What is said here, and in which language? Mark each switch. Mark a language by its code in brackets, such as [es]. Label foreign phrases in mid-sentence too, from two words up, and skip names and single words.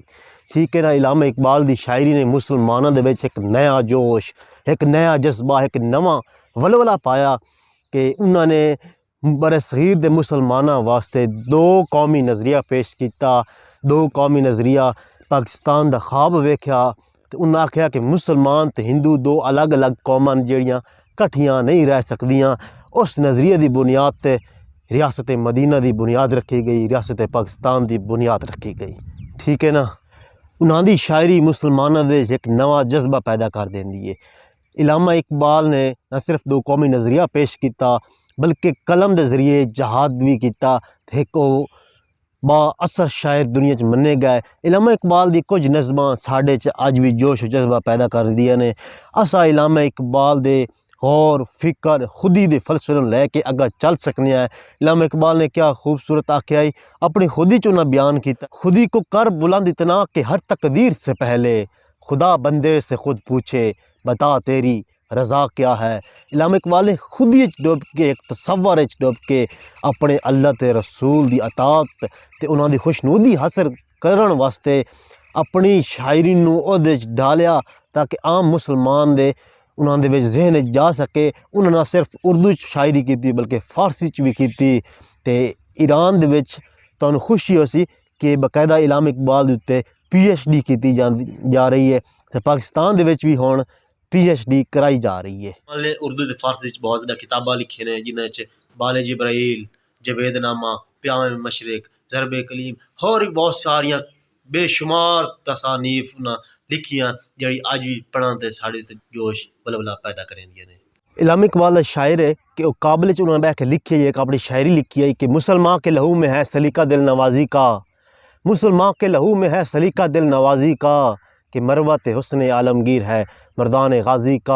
[pa] ٹھیک ہے نا، علامہ اقبال دی شاعری نے مسلمانوں دے وچ ایک نیا جوش، ایک نیا جذبہ، ایک نواں ولولہ پایا کہ انہوں نے بر صغیر دے مسلمانوں واسطے دو قومی نظریہ پیش کیتا، دو قومی نظریہ پاکستان دا خواب ویکھیا۔ تو انہوں نے آکھیا کہ مسلمان تے ہندو دو الگ الگ قوماں جڑیاں کٹھیاں نہیں رہ سکدیاں۔ اس نظریے دی بنیاد تے ریاست مدینہ دی بنیاد رکھی گئی، ریاست پاکستان دی بنیاد رکھی گئی۔ ٹھیک ہے نا، انہاں دی شاعری مسلمانوں دے ایک نواں جذبہ پیدا کر دیندی ہے۔ علامہ اقبال نے نہ صرف دو قومی نظریہ پیش کیتا بلکہ قلم دے ذریعے جہاد بھی کیتا۔ ایک با اثر شاعر دنیا چ منے گئے۔ علامہ اقبال دی کچھ نظماں ساڈے چ اج بھی جوش و جذبہ پیدا کر دیاں نے۔ اسا علامہ اقبال دے غور فکر خودی دے فلسفے نوں لے کے اگا چل سکنے ہیں۔ علامہ اقبال نے کیا خوبصورت آکھیا ہے، اپنی خودی چوں نہ بیان کیتا، [ur] خودی کو کر بلند اتنا کہ ہر تقدیر سے پہلے خدا بندے سے خود پوچھے بتا تیری رضا کیا ہے۔ [pa] علامہ اقبال نے خودی وچ ڈوب کے، ایک تصور وچ ڈوب کے اپنے اللہ تے رسول دی اطاعت تے انہاں دی خوشنودی حاصل کرن واسطے اپنی شاعری نوں اودے وچ ڈالیا تاکہ عام مسلمان دے انہاں دے وچ ذہن وچ جا سکے۔ انہاں نہ صرف اردو چ شاعری کیتی بلکہ فارسی چ بھی کیتی۔ تے ایران دے وچ تانوں خوشی ہو سی کہ باقاعدہ علامہ اقبال دے اوتے پی ایچ ڈی کیتی جا رہی ہے، تے پاکستان دے وچ بھی ہن پی ایچ ڈی کرائی جا رہی ہے۔ اردو تے فارسی چ بہت زیادہ کتاباں لکھی نے، جنہاں چ بال جبرائیل، جوید نامہ، پیام مشرق، ضرب کلیم، اور بھی بہت ساریاں بے شمار تصانیف لکھیاں جڑی اج بھی پڑھن تے ساڈے تے جوش ولولہ پیدا کریندیاں نے۔ [ur] علامہ اقبال کا شاعر ہے کہ وہ قابل چ انہوں نے بیٹھ کے لکھی ہے، ایک اپنی شاعری لکھی ہے کہ مسلمان کے لہو میں ہے سلیقہ دل نوازی کا، مسلمان کے لہو میں ہے سلیقہ دل نوازی کا، کہ مروت حسن عالمگیر ہے مردان غازی کا۔